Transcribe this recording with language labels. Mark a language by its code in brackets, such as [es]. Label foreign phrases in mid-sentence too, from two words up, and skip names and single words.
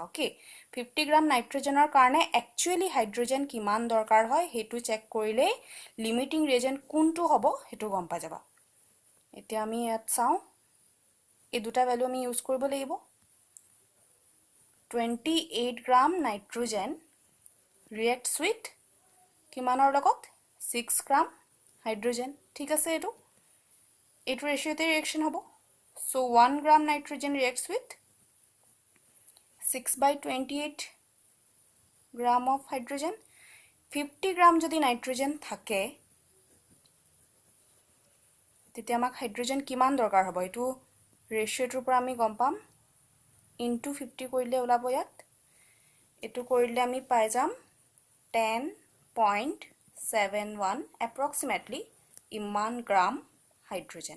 [as] ওকে, 50 [en] gram nitrogenৰ [as] কাৰণে [en] actually hydrogen [as] কিমান দৰকাৰ হয় হেতু চেক কৰিলে [en] limiting reagent [as] কোনটো হ'ব হেতু গম পাই যাবা। এতিয়া আমি ইয়াত চাও, এই দুটা ভ্যালু আমি ইউজ কৰিব লাগিব। 28 [en] gram nitrogen reacts with [as] কিমানৰ লগত 6 গ্ৰাম হাইড্ৰোজেন। ঠিক আছে, এইটো [en] ratioতে reaction [as] হ'ব। [en] So 1 gram nitrogen reacts with 6/28 gram of hydrogen. [as] 50 gram যদি নাইট্ৰোজেন থাকে তেতিয়া আমাক হাইড্ৰোজেন কিমান দৰকাৰ হ'ব এইটো ৰেশিওটোৰ পৰা আমি গম পাম। ইনটু 50 কৰিলে ওলাব ইয়াত, এটো কৰিলে আমি পাই যাম 10.71 approximately ইমান গ্ৰাম হাইড্ৰোজেন।